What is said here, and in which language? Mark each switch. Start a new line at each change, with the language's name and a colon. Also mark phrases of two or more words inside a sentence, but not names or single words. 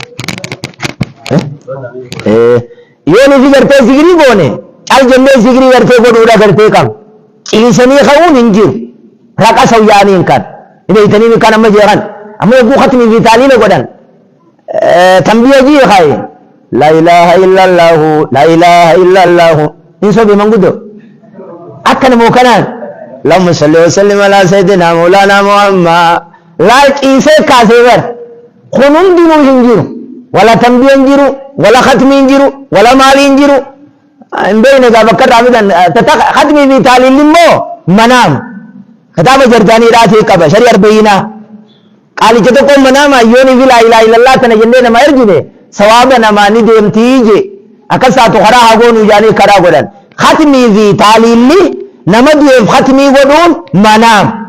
Oromo: yoo nuti gartee zikrii goone cal jennee zikrii gartee godhuudha gartee qaba ciisanii ka'uun hin jiru raqasa yaaniin kan ibeeytanii kan amma jeeran amma yogguu khatmii fi taaliila godhan tambiya jii kaaye
Arabic: لا إله إلا الله لا إله إلا الله
Oromo: hin sobi manguddo akkana moo kanaan
Arabic: اللهم صل وسلم على سيدنا مولانا محمد
Oromo: لا ciisee kaasee bar kun hundinuu hin jiru wala tambiya hin jiru wala khatmii hin jiru wala maalii hin jiru hin beekne gaa bakka dhaabidan khatmii fi taaliilli immoo manaam kitaaba jarjaaniidhaatii qaba sharii arba'inaa qaalicha tokko manaama yoonii fi
Arabic: لا إله إلا الله
Oromo: tana jennee nama ergine sawaaba namaa ni deemtii je akkas taatu karaa hagoonuu jaanii karaa godhan khatmii fi taaliilli nama du'eef khatmii godhuun manaam